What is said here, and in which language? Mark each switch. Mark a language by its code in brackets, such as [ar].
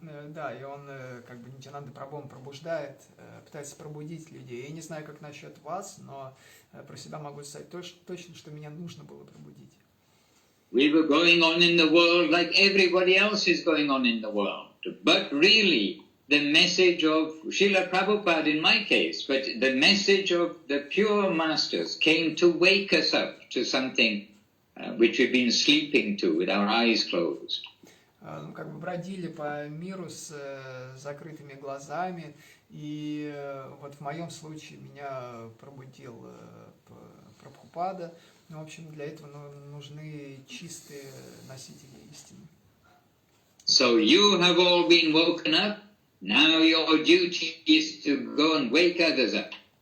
[ru] Да, и он, как бы, Нитьянанда Прабху пробуждает, пытается пробудить людей. Я не знаю, как насчет вас, но про себя могу сказать точно, что меня нужно было пробудить. [en] We were going on in the world like everybody else is going on in the world. But really, the message of Srila Prabhupada in my case, but the message of the pure masters came to wake us up to something which we've been sleeping to with our eyes closed. [ru] Как бы бродили по миру с закрытыми глазами, и вот в моем случае меня пробудил Прабхупада. В общем, для этого нужны чистые носители истины. [en] So you have all been woken up. Now your duty is to go and wake others up.